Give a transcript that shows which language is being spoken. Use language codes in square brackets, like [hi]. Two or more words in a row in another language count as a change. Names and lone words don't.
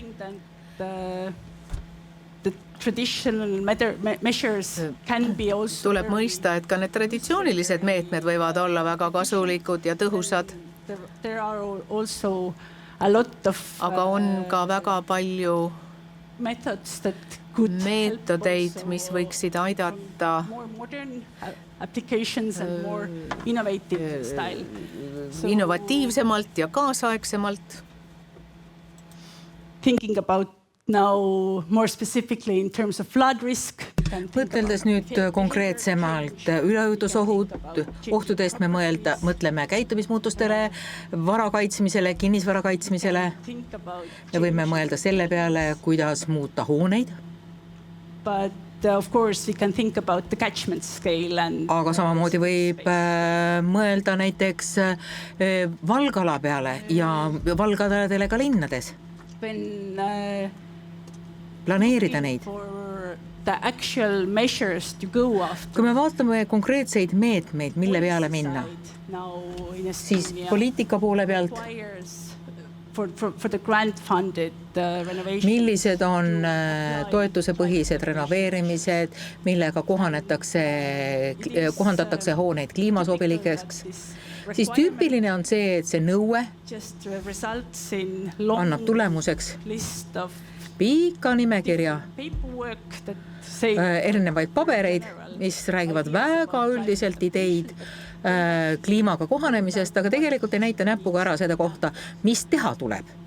[et] Tuleb mõista, et ka need traditsioonilised meetmed võivad olla väga kasulikud ja tõhusad. Aga on ka väga palju meetodeid, mis võiksid aidata [en] applications and more innovative style. [et] Innovatiivsemalt ja kaasaegsemalt. [en] Thinking about now more specifically in terms of flood risk. [et] Mõteldes nüüd konkreetsemalt üleujutusohtudest me mõtleme käitumismuutustele, vara kaitsmisele, kinnisvara kaitsmisele. Me võime mõelda selle peale, kuidas muuta hooneid. [en] But of course we can think about the catchment scale and [et] aga samamoodi võib mõelda näiteks valgala peale ja valgadele ka linnades. When planeerida neid. [en] The actual measures to go after. [et] Kui me vaatame konkreetseid meetmeid, mille peale minna, siis poliitika poole pealt, [en] for the grant funded renovation. [et] Millised on toetusepõhised renoveerimised, millega kohandatakse hooneid kliimasobilikeks, siis tüüpiline on see, et see nõue annab tulemuseks pika nimekirja erinevaid pabereid, mis räägivad väga üldiselt ideid kliimaga kohanemisest, aga tegelikult ei näita näpuga ära seda kohta, mis teha tuleb.